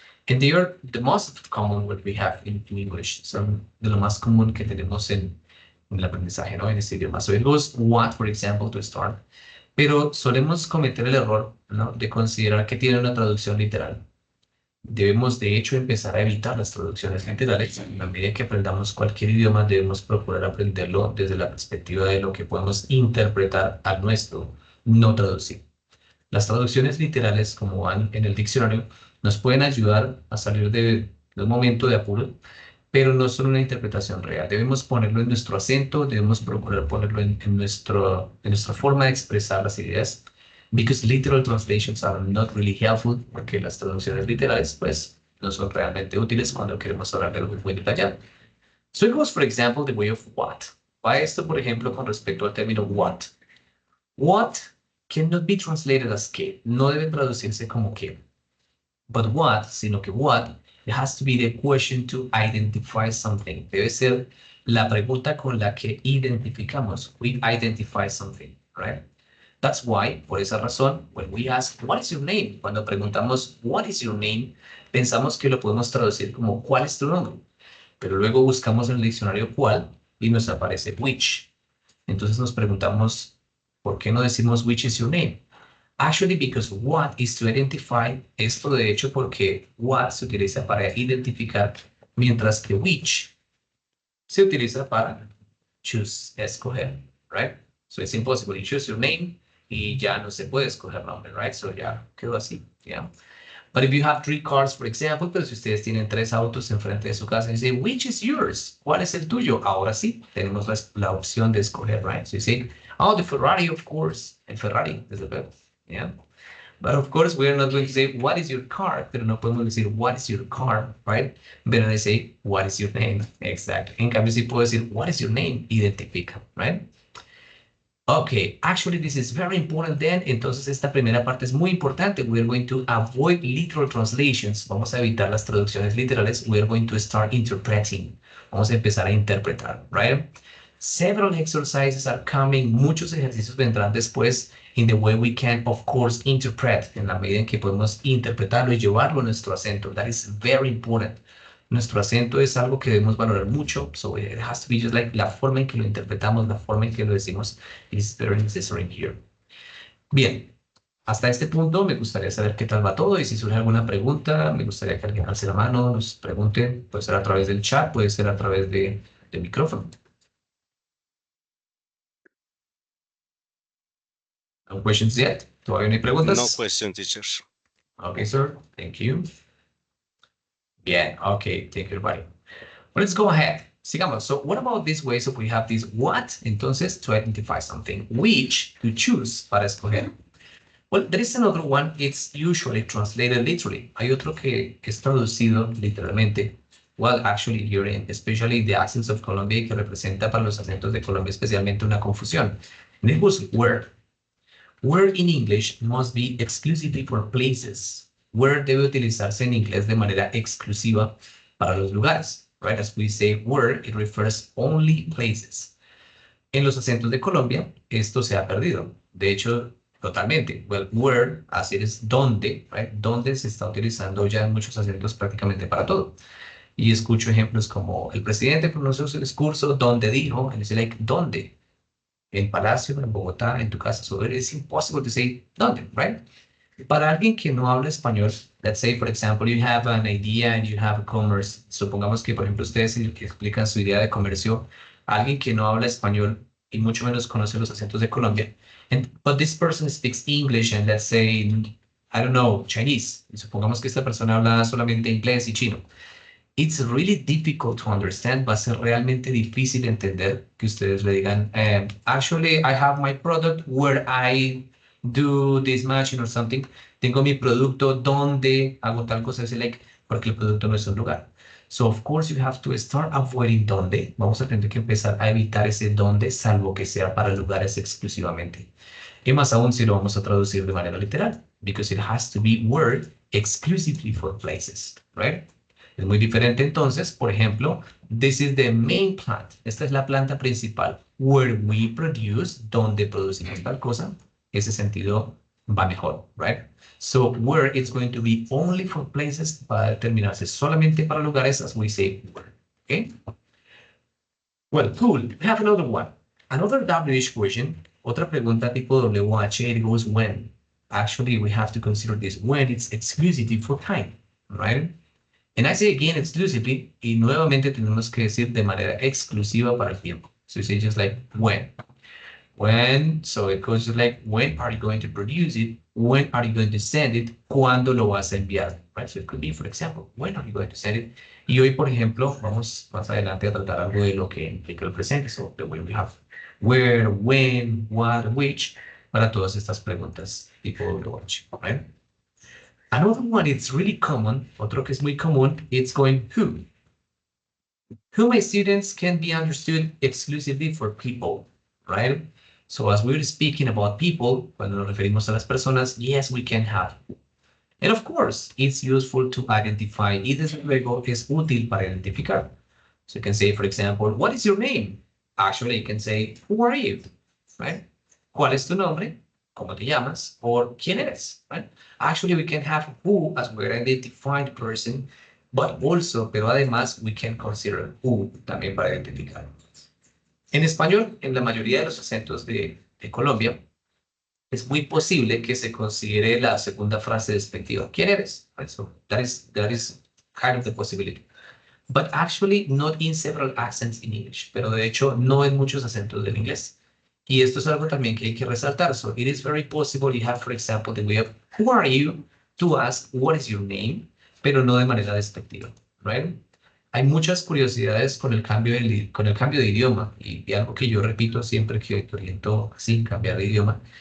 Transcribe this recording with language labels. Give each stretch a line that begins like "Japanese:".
English: And they are the most common what we have in English.
Spanish: Son de lo más común que tenemos en el aprendizaje, ¿no? En este idioma.
English: So it goes what, for example, to start.
Spanish: Pero solemos cometer el error, ¿no? De considerar que tiene una traducción literal. Debemos, de hecho, empezar a evitar las traducciones literales. A medida que aprendamos cualquier idioma, debemos procurar aprenderlo desde la perspectiva de lo que podemos interpretar al nuestro, no traducir. Las traducciones literales, como van en el diccionario, nos pueden ayudar a salir de un momento de apuro, pero no son una interpretación real. Debemos ponerlo en nuestro acento, debemos procurar ponerlo en nuestra forma de expresar las ideas,
English: because literal translations are not really helpful,
Spanish: porque las traducciones literales, pues, no son realmente útiles cuando queremos hablar de algo muy detallado.
English: So it goes, for example, the way of what.
Spanish: Va esto, por ejemplo, con respecto al término what.
English: What cannot be translated as que.
Spanish: No debe traducirse como que.
English: But what,
Spanish: sino que
English: what, it has to be the question to identify something.
Spanish: Debe ser la pregunta con la que identificamos.
English: We identify something, right? That's why,
Spanish: por esa razón,
English: when we ask, what is your name?
Spanish: Cuando preguntamos,
English: what is your name?
Spanish: Pensamos que lo podemos traducir como, ¿cuál es tu nombre? Pero luego buscamos en el diccionario cuál y nos aparece which. Entonces nos preguntamos, ¿por qué no decimos
English: which is your name? Actually, because what is to identify,
Spanish: esto de hecho porque what se utiliza para identificar, mientras que which se utiliza para choose, escoger, right?
English: So it's impossible. You choose your name
Spanish: y ya no se puede escoger nombre, right? So ya quedó así, yeah.
English: But if you have 3 cars, for example,
Spanish: pero si ustedes tienen 3 autos enfrente de su casa y
English: say, which is yours?
Spanish: ¿Cuál es el tuyo? Ahora sí, tenemos la opción de escoger, right?
English: So you say, oh, the Ferrari, of course.
Spanish: El Ferrari, desde luego.
English: Yeah. But of course, we're not going to say, what is your car?
Spanish: Pero no podemos decir,
English: what is your car, right? Pero they say, what is your name? Exactly.
Spanish: En cambio, si puedo decir,
English: what is your name?
Spanish: Identifica, right?
English: Okay, actually, this is very important then.
Spanish: Entonces, esta primera parte es muy importante.
English: We're going to avoid literal translations.
Spanish: Vamos a evitar las traducciones literales.
English: We're going to start interpreting.
Spanish: Vamos a empezar a interpretar,
English: right? Several exercises are coming.
Spanish: Muchos ejercicios vendrán después
English: in the way we can, of course, interpret. En la medida en que podemos interpretarlo y llevarlo a nuestro acento. That is very important. Nuestro acento es algo que debemos valorar mucho. So it has to be just like la forma en que lo interpretamos, la forma en que lo decimos is very necessary here.
Spanish: Bien, hasta este punto me gustaría saber qué tal va todo y si surge alguna pregunta, me gustaría que alguien alce la mano, nos pregunte. Puede ser a través del chat, puede ser a través de micrófono.
English: No questions yet?
Spanish: ¿Todavía no hay preguntas?
English: No question, teachers. Okay, sir. Thank you. Bien, okay. Thank you, everybody. Well, let's go ahead.
Spanish: Sigamos.
English: So what about these ways if we have this what, entonces, to identify something, which, to choose,
Spanish: para escoger?
English: Well, there is another one, it's usually translated literally.
Spanish: Hay otro que es traducido literalmente.
English: Well, actually, here in, especially the accents of Colombia,
Spanish: que representa para los acentos de Colombia especialmente una confusión.
English: And it was where. Where in English must be exclusively for places.
Spanish: Where debe utilizarse en inglés de manera exclusiva para los lugares.
English: Right? As we say where, it refers only places.
Spanish: En los acentos de Colombia, esto se ha perdido. De hecho, totalmente.
English: Well,
Spanish: where, así es donde, right? Donde se está utilizando ya en muchos acentos prácticamente para todo. Y escucho ejemplos como el presidente pronunció su discurso donde dijo,
English: and it's like,
Spanish: ¿dónde? En Palacio, en Bogotá, en tu casa.
English: So it is impossible to say
Spanish: ¿dónde, right? Para alguien que no habla español,
English: let's say, for example, you have an idea and you have a commerce.
Spanish: Supongamos que, por ejemplo, ustedes explican su idea de comercio a alguien que no habla español y mucho menos conoce los acentos de Colombia.
English: But this person speaks English and let's say, I don't know, Chinese.
Spanish: Y supongamos que esta persona habla solamente inglés y chino.
English: It's really difficult to understand.
Spanish: Va a ser realmente difícil entender que ustedes le digan,
English: actually, I have my product where I do this matching or something.
Spanish: Tengo mi producto donde hago tal cosa, es like, porque el producto no es un lugar.
English: So, of course, you have to start avoiding donde.
Spanish: Vamos a tener que empezar a evitar ese donde, salvo que sea para lugares exclusivamente. Y más aún si lo vamos a traducir de manera literal,
English: because it has to be word exclusively for places,
Spanish: right? Es muy diferente entonces, por ejemplo,
English: this is the main plant.
Spanish: Esta es la planta principal,
English: where we produce,
Spanish: donde producimos tal cosa. Ese sentido va mejor, right?
English: So, where it's going to be only for places,
Spanish: va a determinarse solamente para lugares,
English: as we say, where, okay? Well, cool. We have another one. Another WH question.
Spanish: Otra pregunta tipo WH,
English: it goes when. Actually, we have to consider this when it's exclusively for time, right? And I say again exclusively,
Spanish: y nuevamente tenemos que decir de manera exclusiva para el tiempo.
English: So you say just like when. When, so it goes just like, when are you going to produce it? When are you going to send it?
Spanish: ¿Cuándo lo vas a enviar?
English: Right? So it could be, for example, when are you going to send it?
Spanish: Y hoy, por ejemplo, vamos más adelante a tratar algo de lo que implica el presente.
English: So the way we have where, when, what, which,
Spanish: para todas estas preguntas tipo WH,
English: right? Another one, it's really common,
Spanish: otro que es muy común,
English: it's going who. Who, my students, can be understood exclusively for people, right? So as we're speaking about people,
Spanish: cuando nos referimos a las personas,
English: yes, we can have. And of course, it's useful to identify.
Spanish: Y desde luego es útil para identificar.
English: So you can say, for example, what is your name? Actually, you can say, who are you?
Spanish: Right? ¿Cuál es tu nombre? ¿Cómo te llamas? Or ¿quién eres? Right?
English: Actually, we can have who as we're identifying the person, but also,
Spanish: pero además,
English: we can consider who
Spanish: también para identificar. En español, en la mayoría de los acentos de Colombia, es muy posible que se considere la segunda frase despectiva. ¿Quién eres? Right?
English: So that is kind of the possibility. But actually not in several accents in English.
Spanish: Pero de hecho no en muchos acentos del inglés. Y esto es algo también que hay que resaltar.
English: So it is very possible you have, for example, the way of who are you to ask what is your name,
Spanish: pero no de manera despectiva,
English: right?
Spanish: Hay muchas curiosidades con el cambio de idioma y algo que yo repito siempre que oriento sin cambiar de idioma.